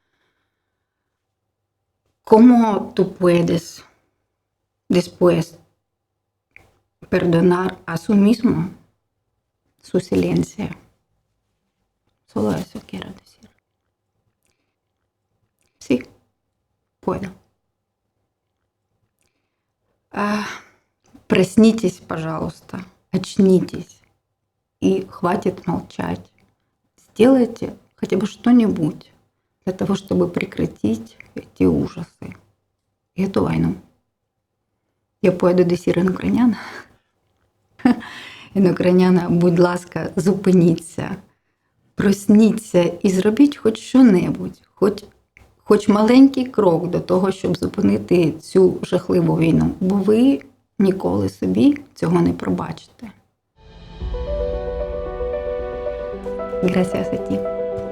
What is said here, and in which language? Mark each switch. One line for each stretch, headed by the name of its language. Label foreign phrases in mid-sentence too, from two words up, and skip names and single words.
Spanish: ¿Cómo tú puedes después perdonar a sí mismo su silencio? Solo eso quiero decir. Sí, puedo.
Russian: Проснитесь, пожалуйста, очнитесь и хватит молчать. Сделайте хотя бы что-нибудь для того, чтобы прекратить эти ужасы и эту войну.
Spanish: Я puedo decir en ucraniano. En ucraniano,
Ukrainian: будь ласка, зупиніться, просніться і зробіть хоч що-небудь, хоч маленький крок до того, щоб зупинити цю жахливу війну, бо ви ніколи собі цього не пробачите.
Spanish: Gracias a ti.